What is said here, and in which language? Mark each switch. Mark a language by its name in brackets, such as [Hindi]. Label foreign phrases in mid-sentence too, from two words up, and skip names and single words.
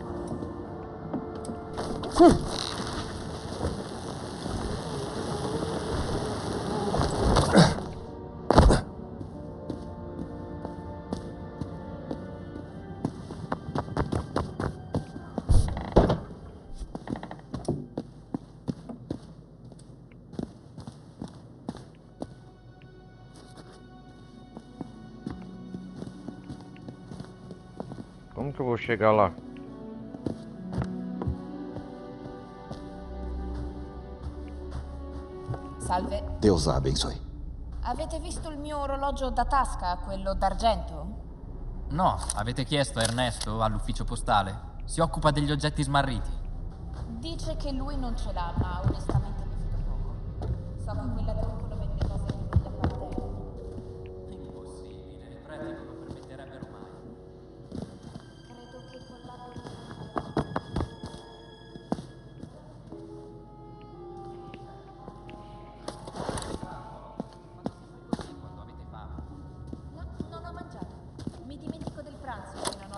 [Portuguese] Como que eu vou chegar lá? Salve. Deus a abençoe. [Italian] Avete visto il mio orologio da tasca, quello d'argento? No, avete chiesto a Ernesto all'ufficio postale? Si occupa degli oggetti smarriti. Dice che lui non ce l'ha, ma onestamente mi fido poco. So che quella trucco vende cose che non gli appartengono. Impossibile, il prete non lo permetterebbero mai. Credo che con la... No, non ho mangiato. Mi dimentico del pranzo se non ho...